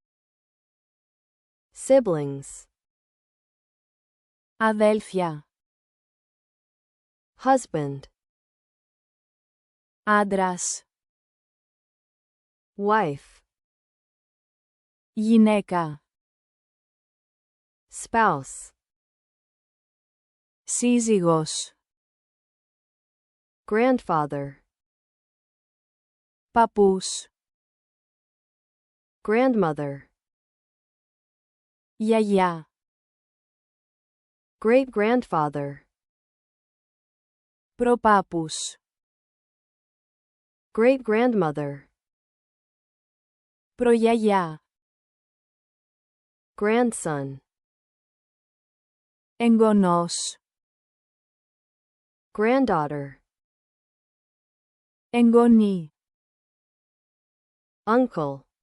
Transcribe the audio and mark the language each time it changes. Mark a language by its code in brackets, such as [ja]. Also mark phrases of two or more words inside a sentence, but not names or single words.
[en] siblings, [el] αδέλφια, [en] husband, [el] άντρας, [en] wife, [el] γυναίκα, [en] spouse, [el] σύζυγος, [en] grandfather, [el] παππούς, [en] grandmother, [el] γιαγιά, [en] great-grandfather, [el] προπάπους, [en] great-grandmother, [el] προγιαγιά, [en] grandson, [el] εγγονός, [en] granddaughter, [el] εγγονή, [en] uncle,